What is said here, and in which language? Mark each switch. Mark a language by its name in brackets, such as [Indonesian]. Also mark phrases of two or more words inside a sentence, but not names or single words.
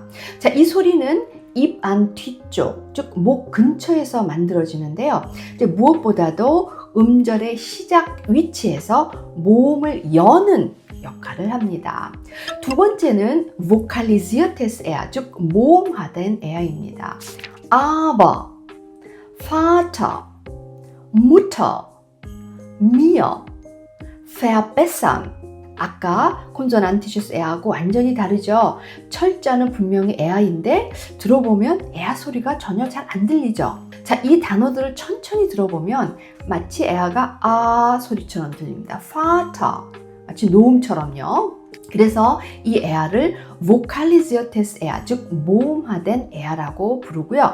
[Korean] 자, 이 소리는 입 안 뒤쪽, 즉 목 근처에서 만들어지는데요. 무엇보다도 음절의 시작 위치에서 모음을 여는 역할을 합니다. 두 번째는 vokalisierte 에아, 즉 모음화된 에아입니다. [German] aber, Vater, Mutter, mir, verbessern. [Korean] 아까 콘소난티시스 에아하고 완전히 다르죠? 철자는 분명히 에아인데 들어보면 에아 소리가 전혀 잘 안 들리죠? 자, 이 단어들을 천천히 들어보면 마치 에아가 아 소리처럼 들립니다. Vater, 마치 노음처럼요. 그래서 이 에아를 vokalisierte 에아, 즉 모음화된 에아라고 부르고요.